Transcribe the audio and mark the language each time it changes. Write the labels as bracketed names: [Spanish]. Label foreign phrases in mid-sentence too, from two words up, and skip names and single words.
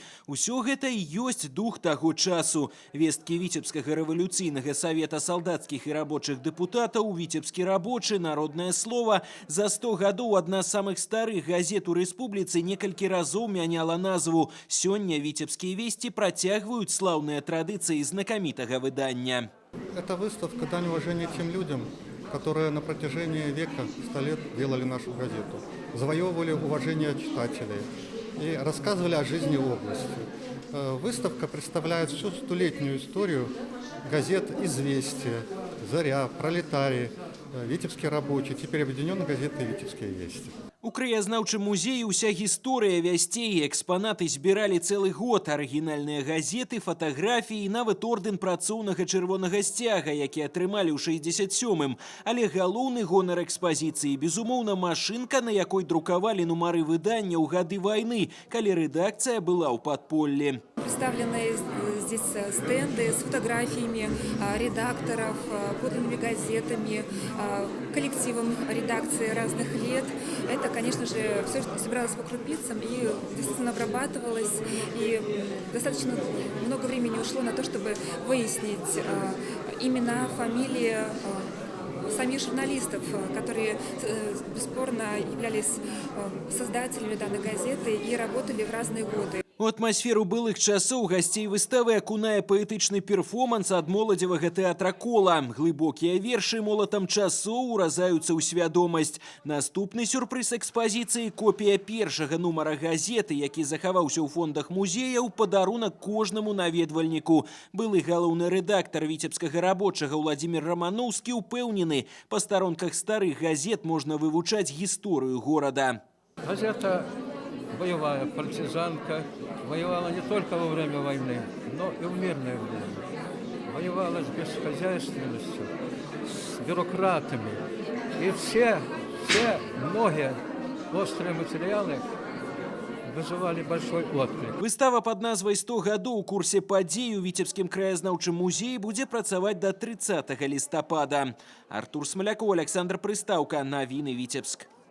[Belarusian] Усё гэта і ёсць дух таго часу. Весткі Віцебскага рэвалюцыйнага савета салдацкіх і рабочых дэпутатаў, Віцебскі рабочы, народнае слова. За 100 гадоў адна з самых старых газет у рэспубліцы некалькі разоў мяняла назву. Сёння Віцебскія весці працягваюць слаўныя традыцыі знакамітага выдання. [Russian] Это выставка «Дань уважения тем людям, которые на протяжении века, 100 лет делали нашу газету, завоевывали уважение читателей и рассказывали о жизни области». Выставка представляет всю столетнюю историю газет «Известия», «Заря», «Пролетарий», «Витебский рабочий», теперь объединенная газета «Витебские вести». [Belarusian] У краязнаўчым музеі ўся гісторыя вясцей, экспанаты збіралі цэлы год, арыгінальныя газеты, фатаграфіі, нават ордэн працоўнага чырвонага сцяга, які атрымалі ў 67-м. Але галоўны гонар экспазіцыі, безумоўна, машынка, на якой друкавалі нумары выдання ў гады вайны, калі рэдакцыя была ў падполлі. [Russian] Представлены здесь стенды с фотографиями редакторов, подлинными газетами, коллективом редакции разных лет. Это, конечно же, все, что собиралось по крупицам и действительно обрабатывалось. И достаточно много времени ушло на то, чтобы выяснить имена, фамилии самих журналистов, которые бесспорно являлись создателями данной газеты и работали в разные годы. [Belarusian] У атмасферу былых часоў гасцей выставы акунае паэтычны перформанс ад моладзевага тэатра «Кола». Глыбокія вершы молатам часоў уразаюцца ў свядомасць. Наступны сюрпрыз экспазіцыі – копія першага нумара газеты, які захаваўся ў фондах музея ў падарунак кожнаму наведвальніку. Былы галоўны рэдактар Віцебскага рабочага Владзімір Раманоўскі ўпэўнены, па старонках старых газет можна вывучаць гісторыю горада. [Russian] Газета боевая, партизанка, воевала не только во время войны, но и в мирное время. Воевала с бесхозяйственностью, с бюрократами. И многие острые материалы вызывали большой отклик. [Belarusian] Выстава под назвай «100 гадоў» у курсе падзей у Віцебскім краязнаўчым музеі будзе працаваць до 30 лістапада. Артур Смоляков, Александр Прыстаўка. Навіны Віцебск.